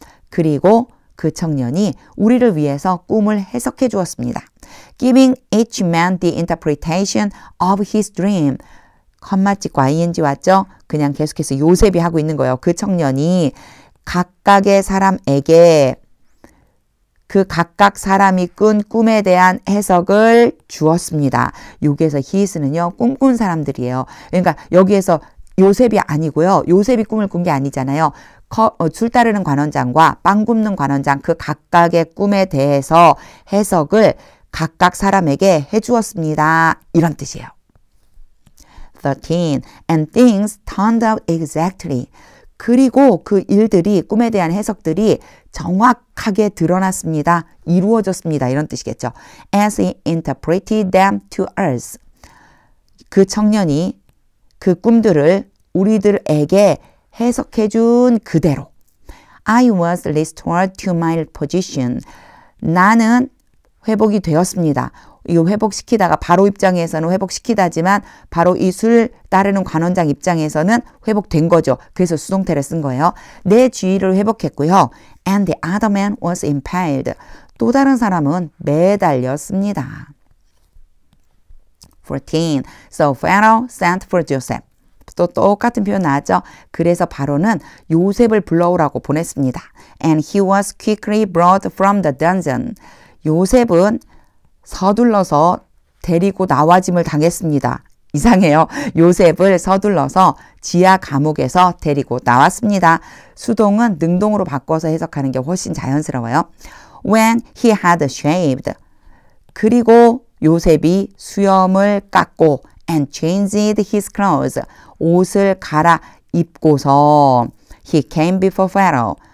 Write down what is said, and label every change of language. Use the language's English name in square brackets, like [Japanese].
[Korean] 그리고 그 청년이 우리를 위해서 꿈을 해석해 주었습니다. [English] Giving each man the interpretation of his dream. [Korean] 컴마 찍고 ing 왔죠? 그냥 계속해서 요셉이 하고 있는 거예요. 그 청년이 각각의 사람에게 그 각각 사람이 꾼 꿈에 대한 해석을 주었습니다. 여기에서 히스는요, 꿈꾼 사람들이에요. 그러니까 여기에서 요셉이 아니고요. 요셉이 꿈을 꾼 게 아니잖아요. 술 따르는 관원장과 빵 굽는 관원장 그 각각의 꿈에 대해서 해석을 각각 사람에게 해주었습니다. 이런 뜻이에요. 13. [English] And things turned out exactly. [Korean] 그리고 그 일들이 꿈에 대한 해석들이 정확하게 드러났습니다. 이루어졌습니다. 이런 뜻이겠죠. [English] As he interpreted them to us. [Korean] 그 청년이 그 꿈들을 우리들에게 해석해 준 그대로. [English] I was restored to my position. [Korean] 나는 회복이 되었습니다. 이 회복시키다가 바로 입장에서는 회복시키다지만 바로 이 술 따르는 관원장 입장에서는 회복된 거죠. 그래서 수동태를 쓴 거예요. 내 주의를 회복했고요. [English] And the other man was impaled. [Korean] 또 다른 사람은 매달렸습니다. [English] 14. So Pharaoh sent for Joseph. [Korean] 또 똑같은 표현 나왔죠. 그래서 바로는 요셉을 불러오라고 보냈습니다. [English] And he was quickly brought from the dungeon. [Korean] 요셉은 서둘러서 데리고 나와짐을 당했습니다. 이상해요. 요셉을 서둘러서 지하 감옥에서 데리고 나왔습니다. 수동은 능동으로 바꿔서 해석하는 게 훨씬 자연스러워요. [English] When he had shaved. [Korean] 그리고 요셉이 수염을 깎고 [English] and changed his clothes. [Korean] 옷을 갈아입고서 [English] he came before Pharaoh.